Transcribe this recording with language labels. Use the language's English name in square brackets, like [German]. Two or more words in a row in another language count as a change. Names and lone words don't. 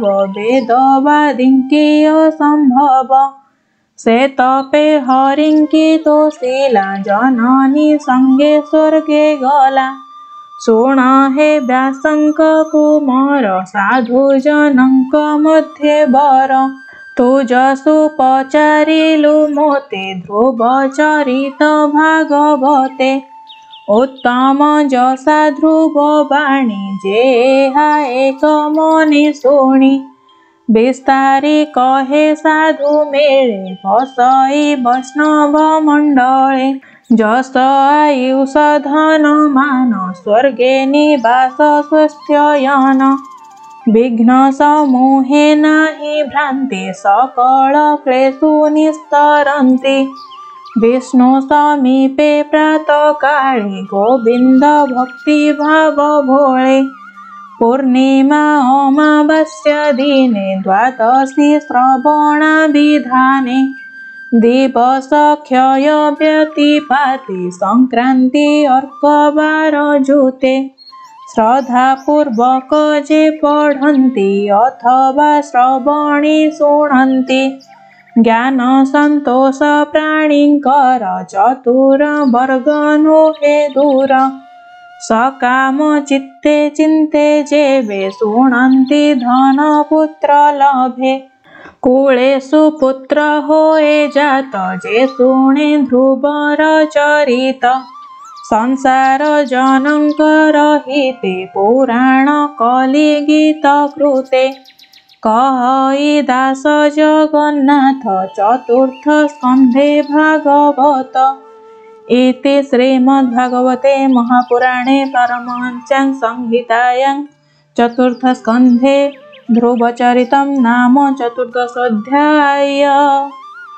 [Odia] ବେଦବାଦିଙ୍କି ଅସମ୍ଭବ ସେ ତପେ ହରିଙ୍କି ତୋଷିଲା ଜନନୀ ସଙ୍ଗେ ସ୍ୱର୍ଗେ ଗଲା ଶୁଣ ହେ ବ୍ୟାସଙ୍କ କୁମାର ସାଧୁ ଜନଙ୍କ ମଧ୍ୟେ ବର ତୁଜସୁ ପଚାରିଲୁ ମୋତେ ଧ୍ରୁବ ଚରିତ ଭାଗବତେ ଉତ୍ତମ ଯଶା ଧ୍ରୁବ ବାଣୀ ଯେହା ଏକ ମନି ଶୁଣି ବିସ୍ତାରି କହେ ସାଧୁ ମେଳେ ବସଇ ବୈଷ୍ଣବ ମଣ୍ଡଳେ ଯଶ ଆୟୁଷ ଧନ ମାନ ସ୍ୱର୍ଗେ ନିବାସ ସ୍ୱସ୍ଥୟନ ବିଘ୍ନ ସମୂହେ ନାହିଁ ଭ୍ରାନ୍ତି ସକଳ କ୍ଲେଶୁ ନିସ୍ତରନ୍ତି ବିଷ୍ଣୁ ସମୀପେ ପ୍ରାତଃ କାଳେ ଗୋବିନ୍ଦ ଭକ୍ତି ଭାବ ଭୋଳେ ପୂର୍ଣ୍ଣିମା ଅମାବାସ୍ୟା ଦିନେ ଦ୍ୱାଦଶୀ ଶ୍ରବଣା ବିଧାନେ ଦିବସ କ୍ଷୟ ବ୍ୟତିପାତି ସଂକ୍ରାନ୍ତି ଅର୍କବାର ଯୁତେ ଶ୍ରଦ୍ଧା ପୂର୍ବକ ଯେ ପଢ଼ନ୍ତି ଅଥବା ଶ୍ରବଣୀ ଶୁଣନ୍ତି ଜ୍ଞାନ ସନ୍ତୋଷ ପ୍ରାଣୀଙ୍କର ଚତୁର ବର୍ଗନୋ ହେ ଦୂର ସକାମ ଚିତ୍ତେ ଚିନ୍ତେ ଯେବେ ଶୁଣନ୍ତି ଧନ ପୁତ୍ର ଲଭେ କୁଳେଷୁ ପୁତ୍ର ହୋଏ ଜାତ ଯେ ଶୁଣେ ଧ୍ରୁବର ଚରିତ ସଂସାର ଜନଙ୍କର ହିତେ ପୁରାଣ କଳି ଗୀତ କୃତେ କହଇ ଦାସ ଜଗନ୍ନାଥ ଚତୁର୍ଥ ସ୍କନ୍ଧେ ଭାଗବତ [Sanskrit] इति श्रीमद्भागवते महापुराणे पारमहंस्यां संहितायां चतुर्थ स्कंधे ध्रुवचरितं नाम चतुर्दशोऽध्यायः।